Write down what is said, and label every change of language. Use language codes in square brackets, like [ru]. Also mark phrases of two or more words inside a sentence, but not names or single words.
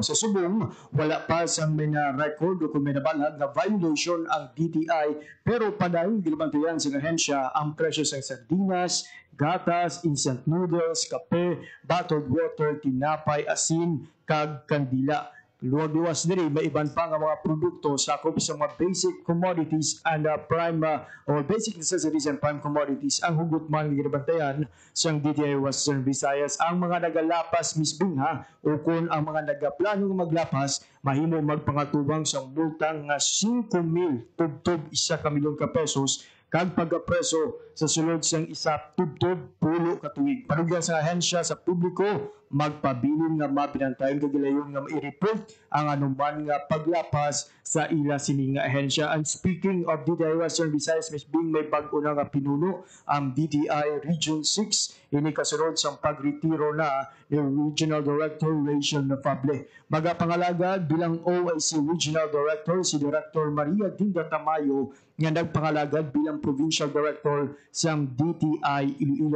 [hil] Sa subong, wala pa sang may na-record o kung may nabalag na violation ang DTI pero padayon ginabantayan sa ahensya ang presyo sa sardinas, gatas, [en] instant noodles, [hil] kape, [en] bottled water, [hil] tinapay, asin, kag kandila. Luwas diri may iban pa nga mga produkto sakop sa mga [en] basic commodities and prime or basic necessities and prime commodities [hil] ang hugot man ginabantayan sa DTI Western Visayas. Ang mga nagalapas misbing ha o kung ang mga nagaplano maglapas mahimo magpangatubang sa multang nga 5,000 tubtob 1 milyon ka pesos kag pagkapreso sa sulod sang isa tubtob pulo ka tuig. Panugyan sa ahensya sa publiko magpabilin nga mabinantayan kagilayon nga mai-report ang anuman nga paglapas sa ila sining nga ahensya. [en] And speaking of DTI Western Visayas, Ms. [hil] Bing, may bago na nga pinuno ang DTI Region 6. Ini kasunod sa pagretiro na ni Regional Director Rachel Nafable. Magapangalagad bilang OIC Regional Director si Director Maria Dinda Tamayo nga nagpangalagad bilang Provincial Director sa DTI Iloilo.